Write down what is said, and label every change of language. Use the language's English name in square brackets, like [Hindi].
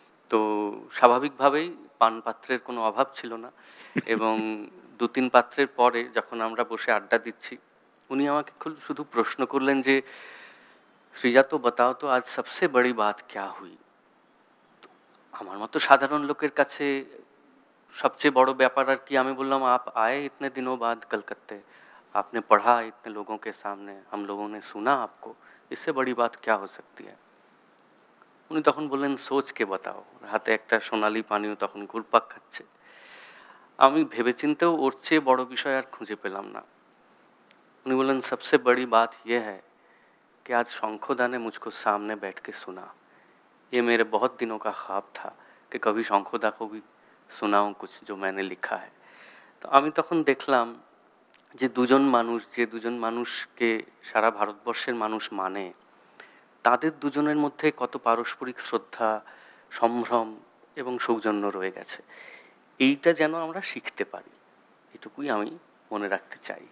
[Bangla] তো স্বাভাবিকভাবেই পান পাত্রের কোনো অভাব ছিল না এবং 2-3 পাত্রের পরে যখন আমরা বসে আড্ডা দিচ্ছি, উনি আমাকে শুধু প্রশ্ন করলেন যে সৃজা, [Hindi] তো বাতাও তো আজ সবসে বড়ি বাত ক্যা হুই। [Bangla] আমার মতো সাধারণ লোকের কাছে সবচেয়ে বড় ব্যাপার আর কি? আমি বললাম, [Hindi] আপ আয়ে ইতনে দিনों बाद कलकत्ते, आपने पढ़ा इतने लोगों के सामने, हम लोगों ने सुना आपको, इससे बड़ी बात क्या हो सकती है। [Bangla] উনি তখন বললেন, [Hindi] সোচ কে বাতাও। [Bangla] হাতে একটা সোনালি পানীয় তখন ঘুরপাক খাচ্ছে। আমি ভেবেচিন্তেও ওর চেয়ে বড় বিষয় আর খুঁজে পেলাম না। উনি বললেন, [Hindi] সবসে বড়ি বাত ये है कि आज शंखदा ने मुझको सामने बैठ के सुना। ये मेरे बहुत दिनों का ख्वाब था कि कभी शंखदा को भी सुनाऊं कुछ जो मैंने लिखा है। [Bangla] তো আমি তখন দেখলাম যে দুজন মানুষকে সারা ভারতবর্ষের মানুষ মানে, তাদের দুজনের মধ্যে কত পারস্পরিক শ্রদ্ধা, সম্ভ্রম এবং সৌজন্য রয়ে গেছে। এইটা যেন আমরা শিখতে পারি, এটুকুই আমি মনে রাখতে চাই।